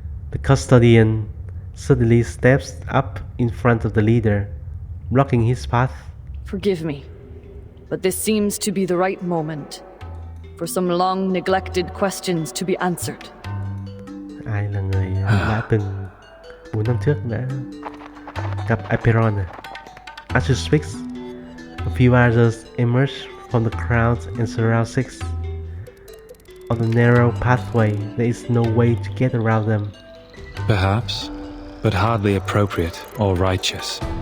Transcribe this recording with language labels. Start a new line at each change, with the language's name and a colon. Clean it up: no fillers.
English: The custodian suddenly steps up in front of the leader, blocking his path. Forgive me, but this seems to be the right moment for some long neglected questions to be answered.
Vietnamese: Ai là người đã từng 4 năm trước đã gặp Aperon?
English: As she speaks, a few others emerge from the crowd and surround Six. On the narrow pathway, there is no way to get around them. Perhaps, but hardly appropriate or righteous.